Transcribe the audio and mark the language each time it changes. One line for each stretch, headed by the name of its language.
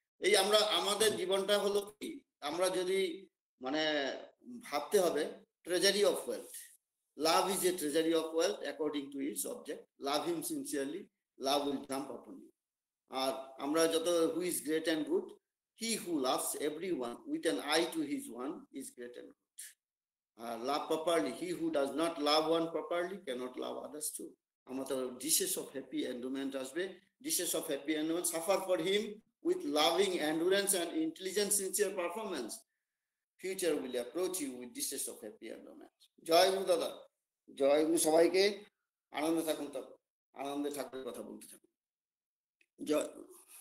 Bangla: এই আমাদের জীবনটা হলো কি, আমরা যদি মানে ভাবতে হবে
English: Treasury of wealth. Love is a treasury of wealth according to its object. Love him sincerely, love will jump upon you.
Bangla: আর আমরা যত
English: Who is great and good, he who loves everyone with an eye to his one is great and good. Love properly, he who does not love one properly cannot love others too.
Bangla: আমাদের
English: dishes of happy endowment
Bangla: আসবে,
English: dishes of happy endowment suffer for him with loving endurance and intelligent sincere performance. Future will approach you with dishes of happy endowment.
Bangla: জয় গুরু দাদা, জয় গুরু। সবাইকে আনন্দে থাকুন, আনন্দে ঠাকুরের কথা বলতে থাকুন। জয় গুরু।